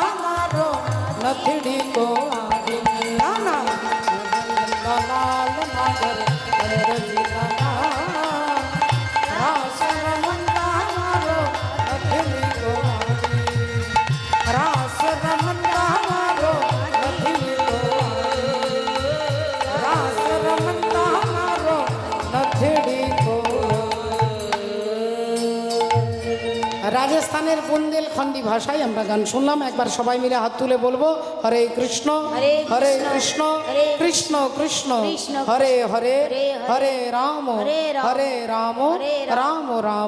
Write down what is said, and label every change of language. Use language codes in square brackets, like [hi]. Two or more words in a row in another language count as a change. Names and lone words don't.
[gu] મારો નથડી કોવાડી કાના લાલ નાગર નંદજી ના રાસ રમતા મારો નથડી કોવાડી રાસ રમતા મારો નથડી કોવાડી રાસ રમતા મારો નથડી [bn] রাজস্থানের বুন্দেলখন্ডী ভাষায় আমরা গান শুনলাম একবার সবাই মিলে হাত তুলে বলবো হরে কৃষ্ণ হরে কৃষ্ণ কৃষ্ণ কৃষ্ণ হরে হরে হরে রাম হরে রাম রাম রাম